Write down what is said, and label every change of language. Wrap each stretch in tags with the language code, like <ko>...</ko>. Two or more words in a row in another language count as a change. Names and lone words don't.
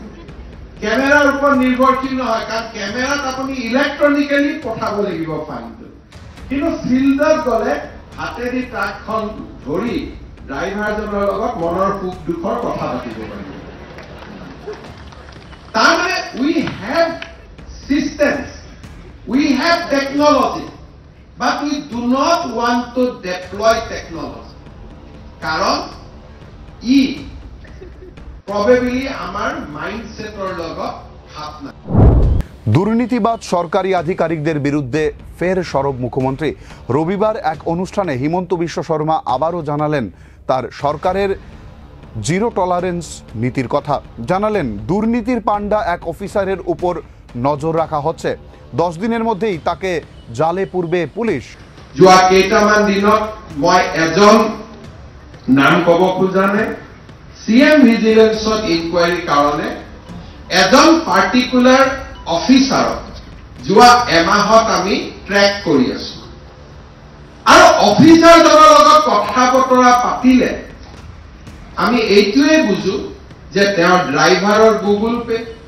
<as>কেমেৰাৰ ওপৰত নিৰ্ভৰশীল নহয়, কাৰণ কেমেৰাত আপুনি ইলেক্ট্ৰনিকেলি পঠাব লাগিব ফাইলটো, কিন্তু ফিল্ডত গ'লে হাতেদি ট্ৰাকখন ধৰি ড্ৰাইভাৰজনৰ লগত মনৰ সুখ দুখৰ কথা পাতিব পাৰিব।</as> <en>তাৰমানে we have systems, we have technology, but we do not want to deploy technology.</en> <as>Karon ই probably আমার মাইন্ডসেটৰ লগত খাপ না।</as> <bn>দুর্নীতিবাদ সরকারি আধিকারিকদের বিরুদ্ধে ফের সরব মুখ্যমন্ত্রী। রবিবার এক অনুষ্ঠানে হিমন্ত বিশ্ব শর্মা আবারও জানালেন তার সরকারের</bn> <en>zero tolerance</en> <bn>নীতির কথা। জানালেন দুর্নীতির পান্ডা এক অফিসারের উপর নজর রাখা হচ্ছে, 10 দিনের মধ্যেই তাকে জালে পুরবে পুলিশ।</bn> <as>যোৱা কেইটামান দিনত মই এজন নাম ক'ব খোজা নাই, CM ভিজিলেন্সত ইনকুৱাৰীৰ কাৰণে এজন</as> <en>particular officerক</en> <as>যোৱা এমাহত আমি ট্ৰেক কৰি আছো, আৰু অফিচাৰজনৰ লগত কথা বতৰা পাতিলে আমি এইটোৱে বুজো যে তেওঁৰ ড্ৰাইভাৰৰ গুগল পে,</as>